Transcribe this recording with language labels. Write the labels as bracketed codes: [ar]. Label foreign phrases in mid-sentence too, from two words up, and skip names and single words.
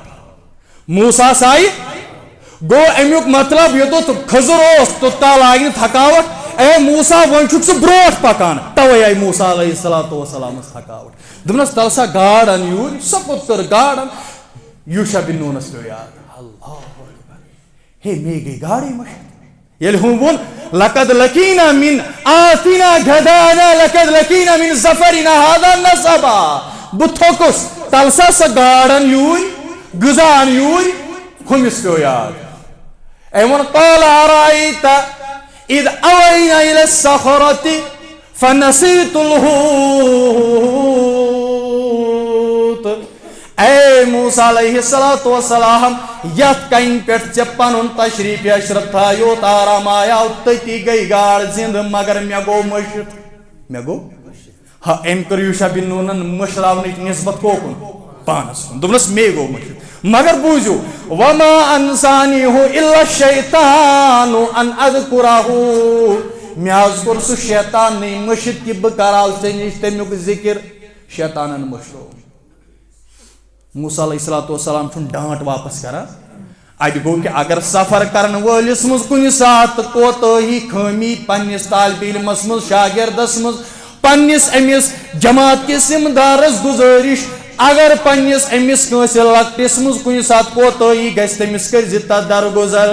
[ks] موسیٰ آیہِ گوٚو اَمیُک مطلب یوٚتَتھ خضر اوس توٚتال آیہِ نہٕ تھکاوٹ. اے موسیٰ وۄنۍ چھُکھ ژٕ برونٛٹھ پکان. تَوَے آیہِ موسیٰ [ar] علیہ صلاتُ [ks] وسلامس تھکاوٹ. دوٚپنَس تَل سا گاڈ اَن یوٗرۍ. سۄ پوٚت کٔر گاڈ اَن. یوٗشع بن نونس پیوٚو یاد. [ar] اللہ اکبر. [ks] ہے مے گٔے گاڈے مٔشِتھ. ییٚلہِ ہُم ووٚن [ar] لقد لقینا من آتنا غداءنا لقد لقینا من سفرنا هذا نصبا. [ks] بہٕ تھوٚکُس تَل سا سۄ گاڈ اَن یوٗرۍ غذا اَن یوٗرۍ. ہُمِس پیوٚو یاد. أمۍ ووٚن [ar] قال أرأيت إذ أوينا إلى الصخرة فنسيت الحوت. [ks] اے موسیٰ [ar] علیہ صلاتُ وسلام [ks] یتھ کَنہِ پٮ۪ٹھ ژےٚ پنُن تشریٖف اشرف تھایوت آرام آیاو تٔتی گٔے گاڈ زِنٛدٕ مگر مےٚ گوٚو مٔشِتھ. مےٚ گوٚو ہا أمۍ کٔر یوٗشع بن نونن مٔشراونٕچ نسبت کوکُن پانس کُن. دوٚپنس مے گوٚو مٔشِتھ. مگر بوٗزِو [ar] وما انسانیہ الا الشیطان ان اذکرہ. [ks] مےٚ حظ کوٚر سُہ شیطانٕے مٔشِتھ کہِ بہٕ کراو ژےٚ نِش تمیُک ذکر. شیطانن مٔشرو. موسیٰ [ar] علیہ صلاتُ وسلام [ks] چھُنہٕ ڈانٹ واپس کران. اَتہِ گوٚو کہِ اگر سفر کرن وٲلِس منٛز کُنہِ ساتہٕ کوتٲہی خٲمی پننِس طالبِ علمس منٛز شاگردس منٛز پننِس أمِس جماعت کِس ذمہٕ دارس گُزٲرِش اگر پننِس أمِس کٲنٛسہِ لۄکٹِس منٛز کُنہِ ساتہٕ کوتٲہی گژھِ تٔمِس کٔرزِ تتھ درگُزر.